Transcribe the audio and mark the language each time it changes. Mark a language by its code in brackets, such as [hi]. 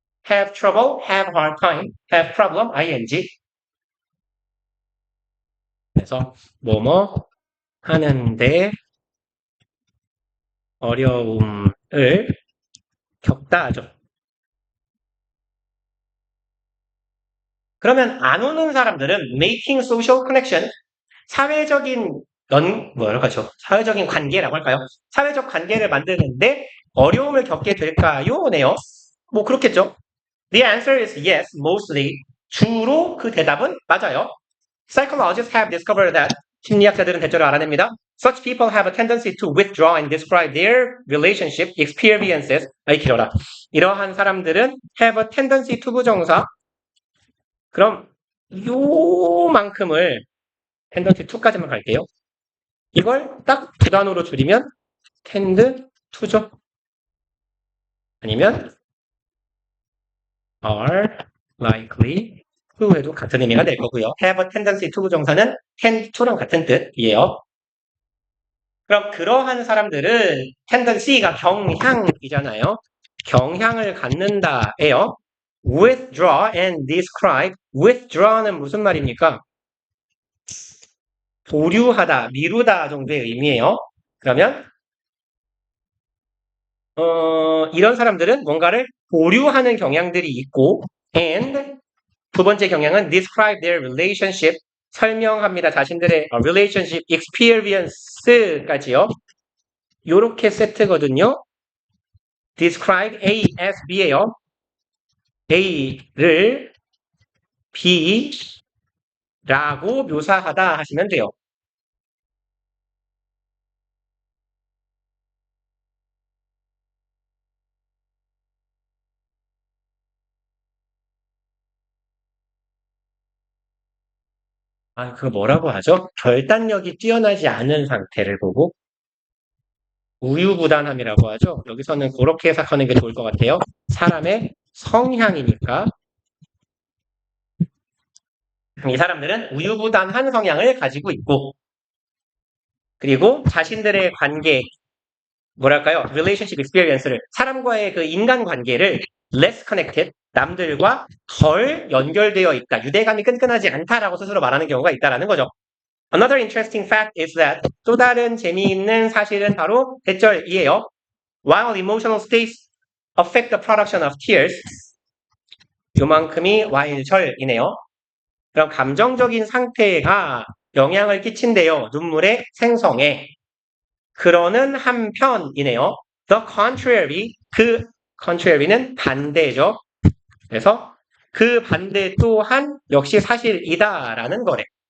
[en] Have trouble, have hard time, have problem, ing. [ko] 그래서 뭐뭐 하는데 어려움을 겪다 하죠. 그러면 안 오는 사람들은 [en] making social connection, [ko] 사회적인 사회적인 관계라고 할까요? 사회적 관계를 만드는데 어려움을 겪게 될까요? 네요. 뭐 그렇겠죠. [en] The answer is yes, mostly. [ko] 주로 그 대답은 맞아요. [en] Psychologists have discovered that [ko] 심리학자들은 대체로 알아냅니다. [en] Such people have a tendency to withdraw and describe their relationship experiences. [ko] 아이 길어라. 이러한 사람들은 have a tendency to 부정사. 그럼 요만큼을 tendency to까지만 갈게요. 이걸 딱 두 단어로 줄이면 tend to죠. 아니면 are likely to에도 같은 의미가 될 거고요. have a tendency to 부정사는 tend to랑 같은 뜻이에요. 그럼 그러한 사람들은 tendency가 경향이잖아요. 경향을 갖는다예요. [en] withdraw and describe. [ko] withdraw는 무슨 말입니까? 보류하다, 미루다 정도의 의미예요. 그러면 이런 사람들은 뭔가를 보류하는 경향들이 있고 and 두 번째 경향은 [en] describe their relationship. [ko] 설명합니다. 자신들의 relationship experience까지요. 요렇게 세트거든요. [en] describe A as B예요. [ko] A를 B라고 묘사하다 하시면 돼요. 그거 뭐라고 하죠? 결단력이 뛰어나지 않은 상태를 보고 우유부단함이라고 하죠. 여기서는 그렇게 해석하는 게 좋을 것 같아요. 사람의 성향이니까 이 사람들은 우유부단한 성향을 가지고 있고 그리고 자신들의 관계 relationship experience를 사람과의 그 인간관계를 [en] less connected, [ko] 남들과 덜 연결되어 있다, 유대감이 끈끈하지 않다라고 스스로 말하는 경우가 있다라는 거죠. [en] Another interesting fact is that [ko] 또 다른 재미있는 사실은 바로 대절이에요. [en] While emotional states affect the production of tears, [ko] 요만큼이 while절이네요. 그럼 감정적인 상태가 영향을 끼친대요. 눈물의 생성에. 그러는 한편이네요. [en] The contrary, [ko] 그 contrary는 반대죠. 그래서 그 반대 또한 역시 사실이다라는 거래.